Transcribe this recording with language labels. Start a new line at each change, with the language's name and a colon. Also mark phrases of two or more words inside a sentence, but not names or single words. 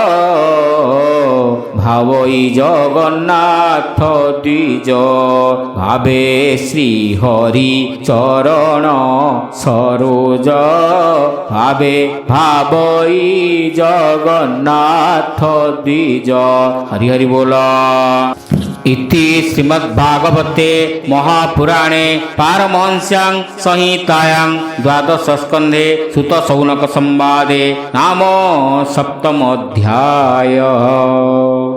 Odia: ଭାବଇ ଜଗନ୍ନାଥ ଦ୍ୱିଜ ଭାବେ ଶ୍ରୀହରି ଚରଣ ସରୋଜ ଭାବେ ଭାବଇ ଜଗନ୍ନାଥ ଦ୍ୱିଜ। ହରି ହରି ବୋଲ।
Sanskrit: इति श्रीमद्भागवते महापुराणे पारमहंस्यां संहितायां द्वादश स्कन्धे सुत सौनक संवादे नाम सप्तमोऽध्यायः।